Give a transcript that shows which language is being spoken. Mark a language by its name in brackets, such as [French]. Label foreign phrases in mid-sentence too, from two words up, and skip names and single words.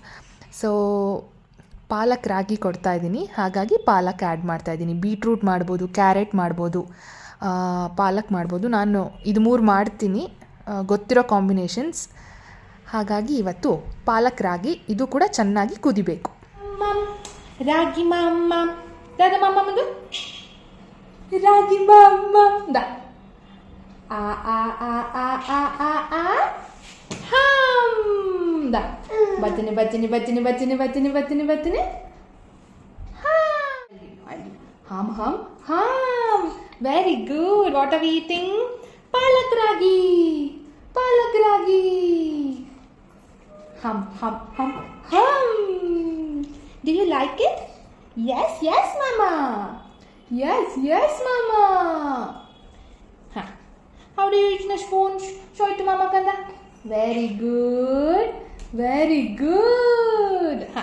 [Kannada] ಸೊ ಪಾಲಕ್ ರಾಗಿ ಕೊಡ್ತಾಯಿದ್ದೀನಿ, ಹಾಗಾಗಿ ಪಾಲಕ್ ಆ್ಯಡ್ ಮಾಡ್ತಾಯಿದ್ದೀನಿ. ಬೀಟ್ರೂಟ್ ಮಾಡ್ಬೋದು, ಕ್ಯಾರೆಟ್ ಮಾಡ್ಬೋದು, ಪಾಲಕ್ ಮಾಡ್ಬೋದು. ನಾನು ಇದು 3 ಮಾಡ್ತೀನಿ, ಗೊತ್ತಿರೋ ಕಾಂಬಿನೇಷನ್ಸ್. ಹಾಗಾಗಿ ಇವತ್ತು ಪಾಲಕ್ ರಾಗಿ ಇದು ಕೂಡ ಚೆನ್ನಾಗಿ ಕುದಿಬೇಕು. ರಾಗಿ ಮಮ್ಮ ದಾದ ಮಮ್ಮ ಮುಂದು ರಾಗಿ ಮಮ್ಮ ದ ಆ ಆ ಆ ಆ ಆ ಆ ಆ ಹಮ್ ದ ಬತ್ತನೆ ಬತ್ತನೆ ಬತ್ತನೆ ಬತ್ತನೆ ಬತ್ತನೆ ಬತ್ತನೆ ಬತ್ತನೆ ಹಮ್ ಹಮ್ ಹಮ್. [English] very good. what are we eating? [Kannada] ಪಾಲಕ್ ರಾಗಿ. ಪಾಲಕ್ ರಾಗಿ. Hum, hum, hum, hum. [English] Do you like it? Yes, yes, Mama. Yes, yes, Mama. Huh. How do you eat in a spoon? Show it to Mama, Kanda. Very good. Very good. Huh.